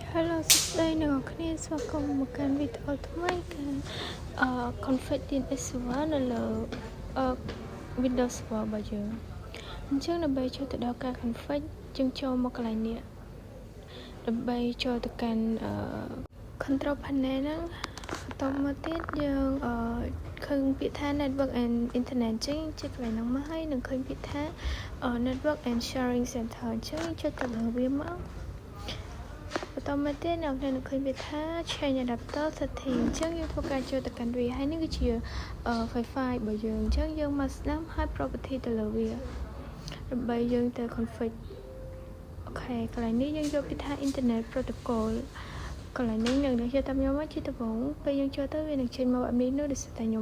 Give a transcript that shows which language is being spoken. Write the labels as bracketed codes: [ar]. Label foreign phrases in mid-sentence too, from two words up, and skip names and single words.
[km] Hello សួស្តីអ្នកនរគ្នាស្វាគមន៍មកកាន់វីដេអូថ្មីគឺ [en] config DNS server [km] នៅលើ Windows Server របស់យើងអញ្ចឹងដើម្បីចូលទៅដល់ការ config យើងចូលមកកន្លែងនេះដើម្បីចូលទៅកាន់ [en] control panel [km] ហ្នឹងបន្តមកទៀតយើងឃើញពាក្យថា [en] network and internet [km] អញ្ចឹងជាកន្លែងហ្នឹងមកហើយ នឹងឃើញពាក្យថា [en] network and sharing center [km] អញ្ចឹងចុចទៅលើវាមកបន្តមកទៀតអ្នកនរឃើញវាថា [en] change adapter setting [km] អញ្ចឹងយើងធ្វើការចូលទៅកាន់វាហើយនេះគឺជា Wi-Fi របស់យើងអញ្ចឹងយើងមកស្ដាប់ហើយ property ទៅលើ វាដើម្បីយើងទៅ config អូខេកន្លែងនេះយើងយកពាក្យថា [en] internet protocol [km] កន្លែងនេះនឹងខ្ញុំតាមខ្ញុំមកជាដំបូងពេលយើងចូលទៅវានឹងចេញមកបែបនេះនោះដូចតែខ្ញុំ